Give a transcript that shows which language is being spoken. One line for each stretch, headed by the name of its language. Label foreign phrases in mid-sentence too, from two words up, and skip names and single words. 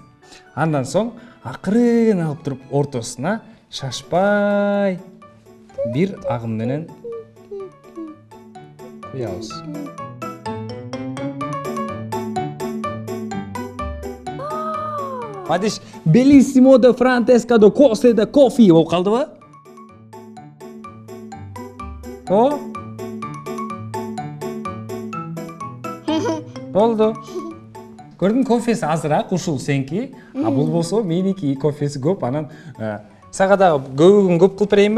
Kyrgyz: Андан соң акырын алып туруп ортосуна шашпай бир агым менен куябыз. Мадиш, bellissimo de Francesca de Coste de Coffee болуп калдыбы? О? Болду. Көрдүң, кофеси азыраак, ушул сенки, а бул болсо меники кофеси көп, анан сага дагы көбүгүн көп кылып берейинби?